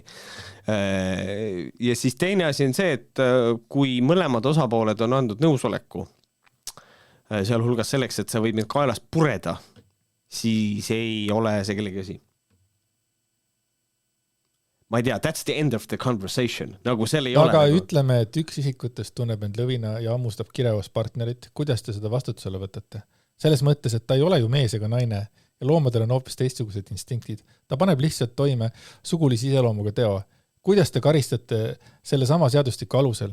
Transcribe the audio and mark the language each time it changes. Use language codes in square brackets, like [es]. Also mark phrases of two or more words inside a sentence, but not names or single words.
[et] Ja siis teine asi on see, et kui mõlemad osapooled on andnud nõusoleku, sealhulgas selleks, et sa võid mind kaelast pureda, siis ei ole see kellegi asi. Ma ei tea, [en] that's the end of the conversation. [et] Nagu seal ei ole. Aga ütleme, et üks isikutest tunneb end lõvina ja ammustab kirevas partnerit. Kuidas te seda vastutusele võtate? Selles mõttes, et ta ei ole ju mees ega naine ja loomadel on hoopis teistsugused instinktid. Ta paneb lihtsalt toime sugulisi iseloomuga teo. Kuidas te karistate selle sama seadustiku alusel?